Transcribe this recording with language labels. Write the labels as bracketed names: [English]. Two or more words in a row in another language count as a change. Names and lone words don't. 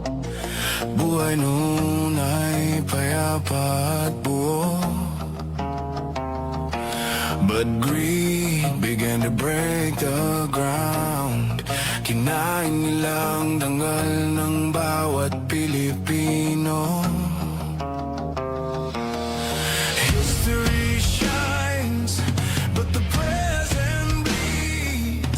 [Filipino] buhay nun ay payapa at buo. [English] But greed began to break the ground. [Filipino] Kinain nilang dangal ng bawat Pilipino. [English] History shines, but the present bleeds.